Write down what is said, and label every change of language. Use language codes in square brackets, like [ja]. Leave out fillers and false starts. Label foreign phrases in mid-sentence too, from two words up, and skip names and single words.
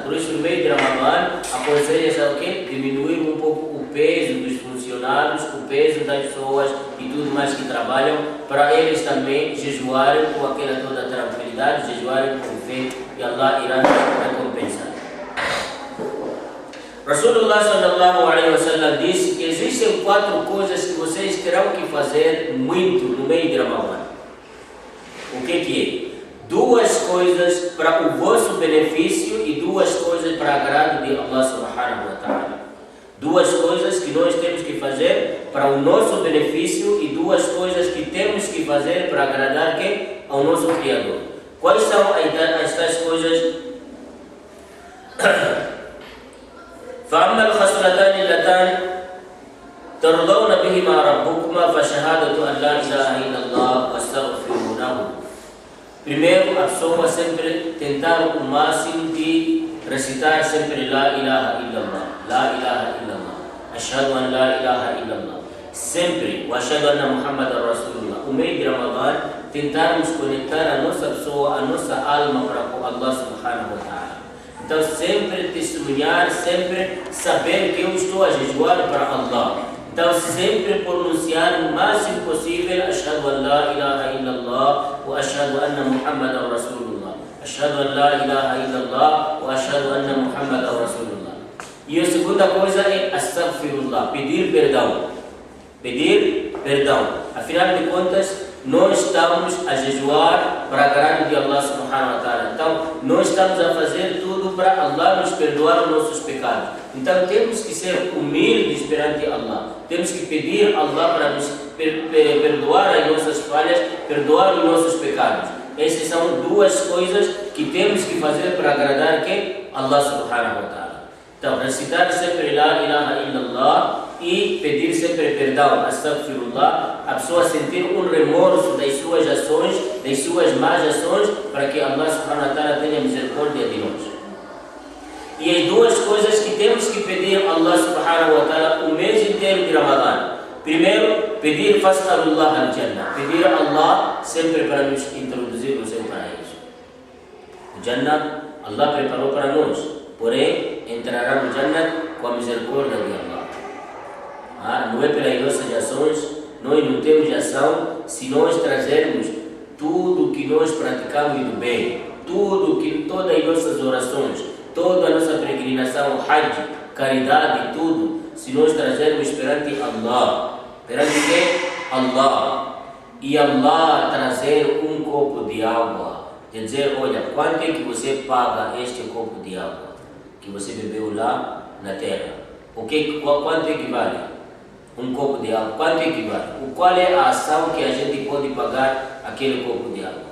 [pt] Por isso, no meio de Ramadã, aconselha-se o quê? Diminuir um pouco o peso dos funcionários, o peso das pessoas e tudo mais que trabalham, para eles também jejuarem com aquela toda tranquilidade, jejuarem com fé, e Allah irá recompensar. [ar] رسول الله صلى الله عليه وسلم [pt] disse que existem 4 coisas que vocês terão que fazer muito no meio de Ramadã. O que é? 2 coisas para o vosso benefício e 2 coisas para agrado de [ar] الله سبحانه وتعالى. [pt] 2 coisas que nós temos que fazer para o nosso benefício e 2 coisas que temos que fazer para agradar quem? Ao nosso Criador. Quais são estas coisas? [ar] فأما الخصلتان اللتان ترضون بهما ربكما فشهادة أن لا إله إلا الله واستغفرونه. [pt] Primeiro, a pessoa sempre tentar o máximo de recitar sempre [ar] لا إله إلا الله، لا إله إلا الله، أشهد أن لا إله إلا الله. [pt] Sempre, o [ar] أشهد أن محمدا رسول الله. [pt] O meio de Ramadã, tentarmos conectar a nossa pessoa, a nossa alma para [ar] الله سبحانه وتعالى. [pt] Então, sempre testemunhar, sempre saber que eu estou a jejuar para Allah. Então, sempre pronunciar o máximo possível [ar] أشهد أن لا إله إلا الله وأشهد أن محمدا رسول الله. أشهد أن لا إله إلا الله وأشهد أن محمدا رسول الله. [pt] E a segunda coisa é astaghfirullah, pedir perdão. Pedir perdão. Afinal de contas, nós estamos a jejuar para agrado de [ar] الله سبحانه وتعالى. [pt] Então, nós estamos a fazer tudo para Allah nos perdoar os nossos pecados. Então, temos que ser humildes perante Allah. Temos que pedir a Allah para nos perdoar as nossas falhas, perdoar os nossos pecados. Essas são 2 coisas que temos que fazer para agradar quem? [ar] الله سبحانه وتعالى. [pt] Então, recitar sempre [ar] لا إله إلا الله [pt] e pedir sempre perdão, astaghfirullah, a pessoa sentir um remorso das suas ações, das suas más ações, para que [ar] الله سبحانه وتعالى [pt] tenha misericórdia de nós. E as 2 coisas que temos que pedir a [ar] الله سبحانه وتعالى [pt] o mês inteiro de Ramadã. Primeiro, pedir [ar] فاسألوا الله الجنة, [pt] pedir a Allah sempre para nos introduzir no seu paraíso. O Jannah, Allah preparou para nós, porém, entrará no Jannah com a misericórdia de Allah. Não é pelas nossas ações, nós não temos ação se nós trazermos tudo que nós praticamos do bem, todas as nossas orações, toda a nossa peregrinação, Hajj, caridade, tudo, se nós trazermos perante Allah, perante quem? Allah, e Allah trazer um copo de água de dizer, olha, quanto é que você paga este copo de água que você bebeu lá na terra? Quanto equivale um copo de água? Quanto equivale? Qual é a ação que a gente pode pagar aquele copo de água?